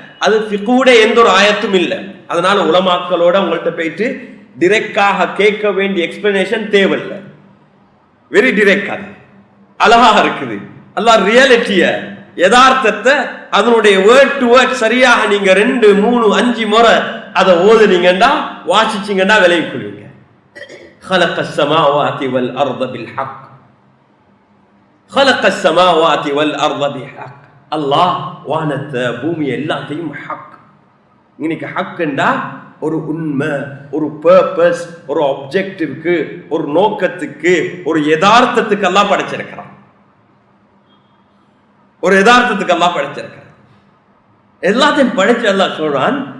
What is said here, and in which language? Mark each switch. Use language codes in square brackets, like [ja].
[ta] அது ஃபிக்ஹுட எந்த ஒரு ஆயத்தும் இல்லை. அதனால உலமாக்களோட உங்கள்கிட்ட போயிட்டு டிரெக்டாக கேட்க வேண்டிய எக்ஸ்பிளனேஷன் தேவையில்லை. [en] very direct, [ta] அது அழகாக இருக்குது. அல்லாஹ் ரியாலிட்டிய, யதார்த்தத்தை அதனுடைய வேர்ட் டு வேர்ட் சரியாக நீங்க 2, 3, 5 முறை அதை ஓதுனீங்கன்னா வாசிச்சீங்கன்னா விலையை கொள்வீங்க. [ar] خلق السماوات والارض بالحق خلق السماوات والارض بالحق. [ta] அல்லாஹ் வானத்தை பூமி எல்லாத்தையும் ஹக். இன்னைக்கு ஹக்குண்டா ஒரு உண்மை, ஒரு பர்பஸ், ஒரு ஆப்ஜெக்டிவ்க்கு, ஒரு நோக்கத்துக்கு, ஒரு யதார்த்தத்துக்கு அல்லாஹ் படைச்சிருக்கிறான். ஒரு யதார்த்தத்துக்கு அல்லாஹ் படைச்சிருக்கிறான். எல்லாத்தையும் படைச்சு அல்லாஹ் சொல்றான்.